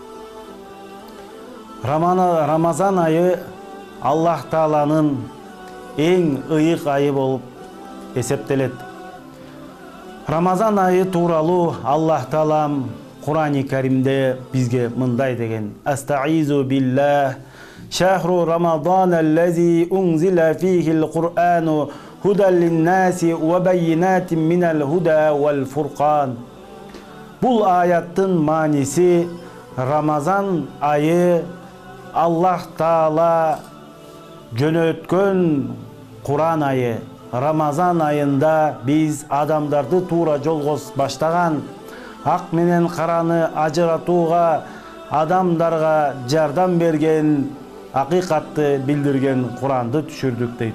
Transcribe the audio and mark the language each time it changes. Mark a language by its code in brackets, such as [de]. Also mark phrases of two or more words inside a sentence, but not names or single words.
[ky] Рамазан айы Аллах Тааланын эң ыйык айы болуп эсептелет. Рамазан айы тууралуу Аллах Таалам Кур'ан-ы Каримде бизге мындай деген: [ar] أستعيذ بالله، شهر رمضان الذي أنزل فيه القرآن هدى للناس وبينات من الهدى والفرقان. [ky] Бул аяттын мааниси Рамазан айы Аллах Таала жөнөткөн Кур'ан айы. Рамазан айында биз адамдарды туура жолго баштаган, ак менен караны ажыратууга, адамдарга жардам берген, акыйкатты билдирген Куранды түшүрдүк дейт.